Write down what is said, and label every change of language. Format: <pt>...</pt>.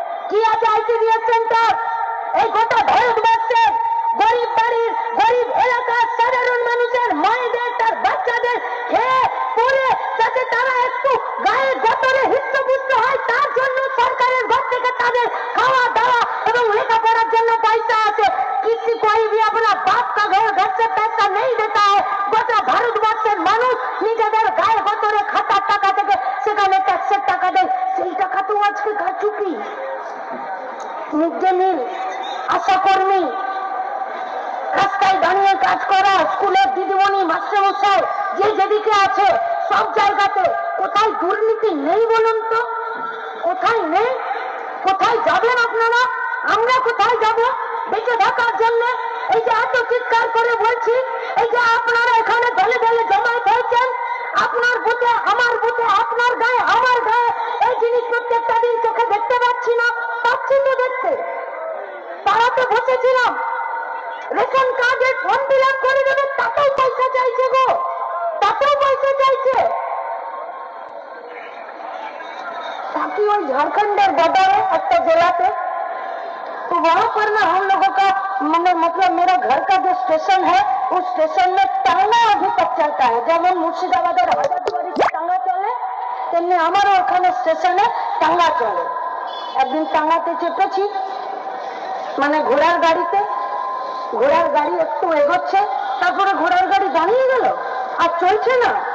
<bn>কি আছে ICDS centre? এই গোটা ভারতবর্ষের গরিব বাড়ির, গরিব এলাকার সাধারণ মানুষের মায়েদের, তার বাচ্চাদের খেয়ে পরে যাতে তারা একটু গায়ে গতরে হৃষ্টপুষ্ট হয়, তার জন্য সরকারের ঘর থেকে তাদের খাওয়া দাওয়া এবং লেখাপড়ার জন্য পয়সা আছে।</bn> <hi>किसी कोई भी अपना बाप का घर से पैसा नहीं देता है।</hi> <bn>গোটা ভারতবর্ষের মানুষ নিজেদের গায়ে গতরে খাতার টাকা থেকে সেখানে ট্যাক্সের টাকা দেয়। সেই টাকা তো আজকে কারচুপি। মিড ডে মিল, আশাকর্মী, রাস্তায় দাঁড়িয়ে কাজ করা, স্কুলের দিদিমণি, মাস্টারমশাই যে যেদিকে আছে সব জায়গাতে কোথায় দুর্নীতি নেই বলুন তো? কোথায় নেই? কোথায় যাবেন আপনারা? আমরা কোথায় যাব বেঁচে থাকার জন্য? এই যে এত চিৎকার করে বলছি, এই যে আপনারা এখানে দলে দলে জমায়েত হয়েছেন, আপনার বুথে আমার বুথে, আপনার গায়ে আমার গায়ে, এই জিনিস প্রত্যেকটা দিন চোখে দেখতে পাচ্ছি না? পাচ্ছি তো দেখতে। পাড়াতে বসেছিলাম, রেশন কার্ডের ফর্ম ফিল আপ করে দেবে, তাতেও পয়সা চাইছে গো, তাতেও পয়সা চাইছে।</bn> <hi>ताकि वो झारखंड बॉर्डर है</hi> <bn>একটা জেলাতে,</bn> <hi>तो वहां पर ना हम लोगों का मतलब मेरा घर का जो स्टेशन है उस स्टेशन में टांगा अभी तक चलता है।</hi> <bn>যেমন মুর্শিদাবাদের হাজারদুয়ারিতে টাঙ্গা চলে, তেমনি আমারও ওখানে স্টেশনে টাঙ্গা চলে। একদিন টাঙ্গাতে চেপেছি, মানে ঘোড়ার গাড়িতে, ঘোড়ার গাড়ি একটু এগোচ্ছে, তারপরে ঘোড়ার গাড়ি দাঁড়িয়ে গেল আর চলছে না।</bn>